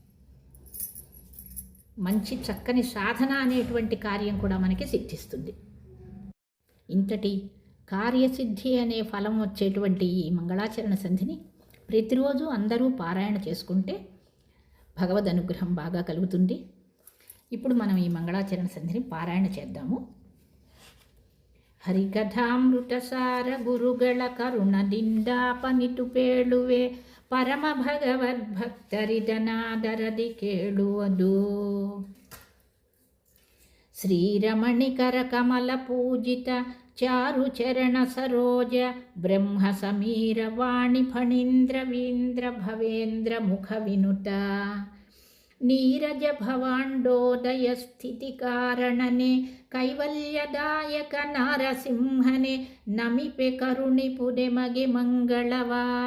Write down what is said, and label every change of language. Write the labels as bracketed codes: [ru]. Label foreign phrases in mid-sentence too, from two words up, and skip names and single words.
[te] మంచి చక్కని సాధన అనేటువంటి కార్యం కూడా మనకి సిద్ధిస్తుంది. ఇంతటి కార్యసిద్ధి అనే ఫలం వచ్చేటువంటి ఈ మంగళాచరణ సంధిని ప్రతిరోజు అందరూ పారాయణ చేసుకుంటే భగవద్ అనుగ్రహం బాగా కలుగుతుంది. ఇప్పుడు మనం ఈ మంగళాచరణ సంధిని పారాయణ చేద్దాము. [kn] ಹರಿಕಥಾಮೃತಸಾರ ಗುರುಗಳ ಕರುಣದಿಂದಾಪನಿತು ಪೇಳುವೆ ಪರಮ ಭಗವದ್ಭಕ್ತರಿದನಾದರದಿ ಕೇಳುವುದು. ಶ್ರೀರಮಣಿಕರ ಕಮಲ ಪೂಜಿತ ಚಾರು ಚರಣ ಸರೋಜ ಬ್ರಹ್ಮ ಸಮೀರ ವಾಣಿ ಫಣೀಂದ್ರ ವೀಂದ್ರ ಭವೇಂದ್ರ ಮುಖ ವಿನುತ ನೀರಜ ಭವಾಂಡೋದಯ ಸ್ಥಿತಿ ಕಾರಣನೆ ಕೈವಲ್ಯದಾಯಕ ನಾರಸಿಂಹನೆ ನಮಿಪೆ ಕರುಣಿಪುದೆ ಮಗೆ ಮಂಗಳವಾ.